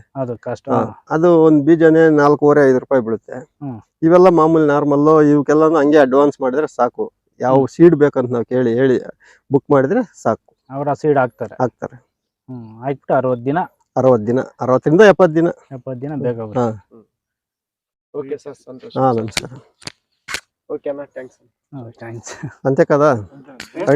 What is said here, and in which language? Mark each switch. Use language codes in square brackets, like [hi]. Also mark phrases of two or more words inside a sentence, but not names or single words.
[kn] ಅದು ಒಂದ್ ಬೀಜನೇ 4-5 ರೂಪಾಯಿ ಬೀಳುತ್ತೆ. ಇವೆಲ್ಲ ಮಾಮೂಲಿ ನಾರ್ಮಲ್, ಇವಕ್ಕೆಲ್ಲ ಹಂಗೆ ಅಡ್ವಾನ್ಸ್ ಮಾಡಿದ್ರೆ ಸಾಕು. ಯಾವ ಸೀಡ್ ಬೇಕಂತ ನಾವು ಹೇಳಿ ಬುಕ್ ಮಾಡಿದ್ರೆ ಸಾಕು, ಅವ್ರ ಸೀಡ್ ಹಾಕ್ತಾರೆ. ಹಾಕ್ಬಿಟ್ಟು 60 ದಿನ 60ರಿಂದ 70 ದಿನ ಬೇಕಾಗುತ್ತೆ. [en] okay sir, [te] సంతోషం. నమస్కారం. ఓకేనా, థ్యాంక్స్. అంతే కదా.